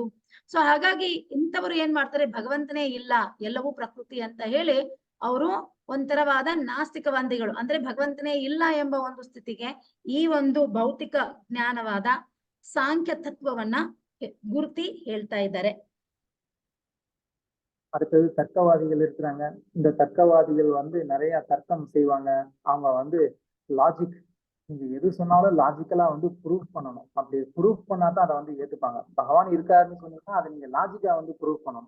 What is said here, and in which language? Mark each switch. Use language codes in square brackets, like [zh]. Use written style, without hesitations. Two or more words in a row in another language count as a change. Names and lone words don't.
[kn] ಸೊ ಹಾಗಾಗಿ ಇಂಥವರು ಏನ್ ಮಾಡ್ತಾರೆ, ಭಗವಂತನೇ ಇಲ್ಲ, ಎಲ್ಲವೂ ಪ್ರಕೃತಿ ಅಂತ ಹೇಳಿ ಅವರು ಒಂಥರವಾದ ನಾಸ್ತಿಕವಾದಿಗಳು, ಅಂದ್ರೆ ಭಗವಂತನೇ ಇಲ್ಲ ಎಂಬ ಒಂದು ಸ್ಥಿತಿಗೆ ಈ ಒಂದು ಭೌತಿಕ ಜ್ಞಾನವಾದ ಸಾಂಖ್ಯ ತತ್ವವನ್ನ ಗುರುತಿ ಹೇಳ್ತಾ ಇದ್ದಾರೆ. [ta] அடுத்தது தர்க்கவாதிகள் இருக்கிறாங்க. இந்த தர்க்கவாதிகள் வந்து நிறைய தர்க்கம் செய்வாங்க. அவங்க வந்து லாஜிக், நீங்க எது சொன்னாலும் லாஜிக்கலா வந்து ப்ரூவ் பண்ணணும். அப்படி ப்ரூவ் பண்ணாதான் அதை வந்து ஏத்துப்பாங்க. பகவான் இருக்காருன்னு சொன்னீங்கன்னா அதை நீங்க லாஜிக்கா வந்து ப்ரூவ் பண்ணணும்.